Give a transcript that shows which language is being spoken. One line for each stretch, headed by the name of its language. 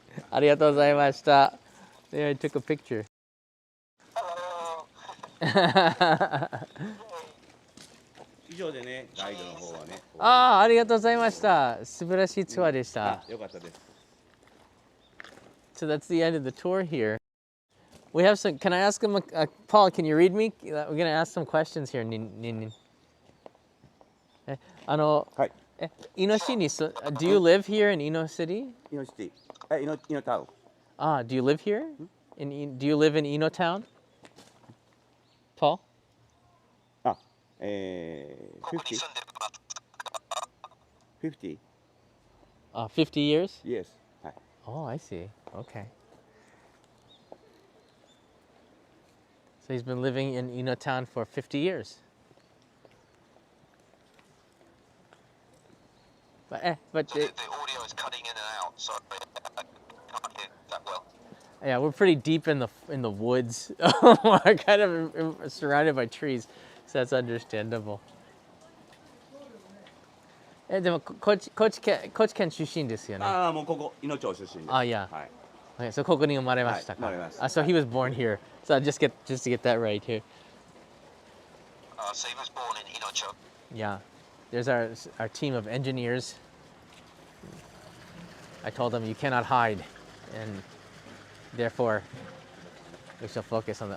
Japanese: ありがとうございました。
English: There, I took a picture. Hello.
Japanese: 以上でね、ガイドの方はね。ああ、ありがとうございました。素晴らしいツアーでした。よかったです。
English: So that's the end of the tour here. We have some, can I ask him, Paul, can you read me? We're going to ask some questions here, Ninnin.
Japanese: はい。
English: Ino City. So, do you live here in Ino City? Ino City. Ino Town. Ah, do you live here? Do you live in Ino Town? Paul?
Japanese: あ、ここに住んでます。
English: 50? 50 years? Yes. はい。 Oh, I see. Okay. So he's been living in Ino Town for 50 years. But So the audio is cutting in and out. Sorry, I can't hear that well. yeah, we're pretty deep in the woods. We're kind of surrounded by trees, so that's understandable.
Japanese: でも高知県出身ですよね。ああ、もうここ、ino町出身です。
English: あ、yeah.
Japanese: はい。
English: Okay, so
Japanese: ここに生まれましたか。はい、生まれました。
English: So he was born here. So just to get that right here. So he was born in Inocho. Yeah. There's our team of engineers. I told them you cannot hide, and therefore we shall focus on the.